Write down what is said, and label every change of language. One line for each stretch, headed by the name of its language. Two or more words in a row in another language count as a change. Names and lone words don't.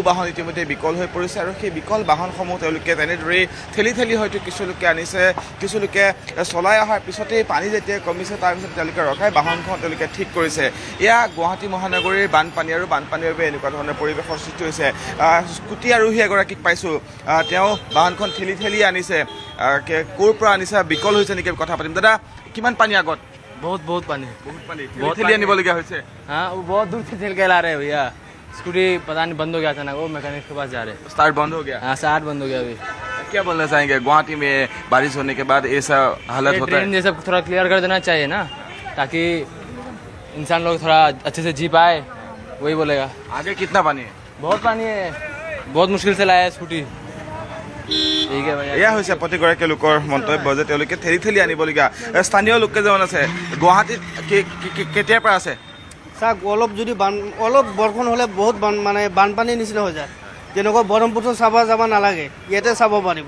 Assamese: বাহন ইতিমধ্যে বিকল হৈ পৰিছে আৰু সেই বিকল বাহনসমূহ তেওঁলোকে তেনেদৰেই ঠেলি হয়তো কিছুলোকে আনিছে কিছুলোকে চলাই অহাৰ পিছতেই পানী যেতিয়া কমিছে তাৰপিছত তেওঁলোকে ৰখাই বাহনখন তেওঁলোকে ঠিক কৰিছে এয়া গুৱাহাটী মহানগৰীৰ বানপানী আৰু বানপানীৰ বাবে এনেকুৱা ধৰণৰ পৰিৱেশৰ সৃষ্টি হৈছে স্কুটি আৰোহী এগৰাকীক পাইছোঁ তেওঁ বাহনখন ঠেলি আনিছে ক'ৰ পৰা আনিছে বিকল হৈছে নেকি কথা পাতিম দাদা কিমান পানী আগত
Hindi: बहुत पानी
Assamese: বহুত ঠেলি আনিবলগীয়া হৈছে
Hindi: हाँ वो बहुत दूर से ठेल के ला रहे हैं भैया स्कूटी पता नहीं बंद हो गया था ना वो मैकेनिक के पास जा रहे हैं स्टार्ट बंद हो गया हाँ स्टार्ट बंद हो गया अभी क्या बोलना चाहेंगे गुवाहाटी में बारिश होने के बाद ऐसा हालत होता है ट्रेन ये सब थोड़ा क्लियर कर देना चाहिए ना ताकि इंसान लोग थोड़ा अच्छे से जी पाए वही बोलेगा आगे कितना पानी है बहुत पानी है बहुत मुश्किल से लाया है स्कूटी
Assamese: এয়া হৈছে প্ৰতিগৰাকী লোকৰ মন্তব্য যে তেওঁলোকে ঠেলি আনিবলগীয়া স্থানীয় লোককেইজন আছে গুৱাহাটীত কেতিয়াৰ পৰা আছে চাওক অলপ যদি অলপ বৰষুণ হ'লে বহুত মানে বানপানীৰ নিচিনা হৈ যায় যেনেকুৱা ব্ৰহ্মপুত্ৰ চাব যাব নালাগে ইয়াতে চাব পাৰিব